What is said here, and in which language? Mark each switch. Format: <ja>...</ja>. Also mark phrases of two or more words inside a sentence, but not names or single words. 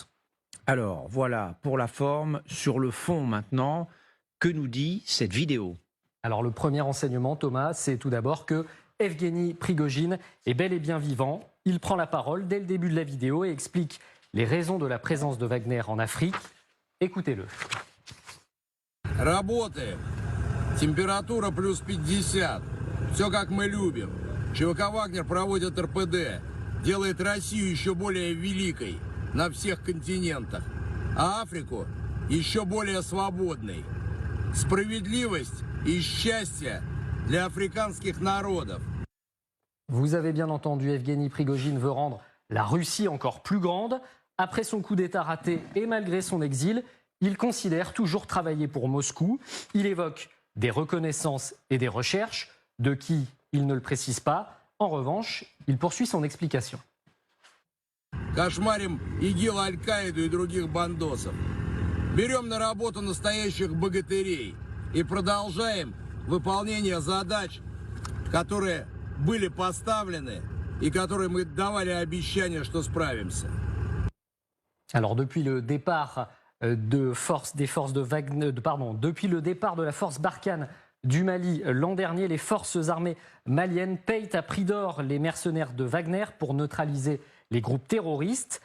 <fr>Alors voilà pour la forme. Sur le fond maintenant, que nous dit cette vidéo? Alors le premier enseignement, Thomas, c'est tout d'abord que Evgeny Prigojine est bel et bien vivant. Il prend la parole dès le début de la vidéo et explique les raisons de la présence de Wagner en Afrique. Écoutez-le.</fr> <ru>Работаем. Температура плюс 50. Все как мы любим. ЧВК «Вагнер» проводит РПД. Делает Россию еще более великой на всех континентах. А Африку еще более свободной. Справедливость и счастье для африканских народов.</ru> <fr>Vous avez bien entendu, Evgeny Prigojine veut rendre la Russie encore plus grande. Après son coup d'État raté et malgré son exil, il considère toujours travailler pour Moscou. Il évoque des reconnaissances et des recherches, de qui il ne le précise pas. En revanche, il poursuit son explication.</fr> <ru>Кошмарим ИГИЛ, Аль-Каиду и других бандосов. Берем на работу настоящих богатырей и продолжаем выполнение задач, которые были поставлены и которые мы давали обещание, что справимся.</ru> <fr>Alors depuis le départ depuis le départ de la force Barkhane du Mali l'an dernier, les forces armées maliennes payent à prix d'or les mercenaires de Wagner pour neutraliser les groupes terroristes.</fr>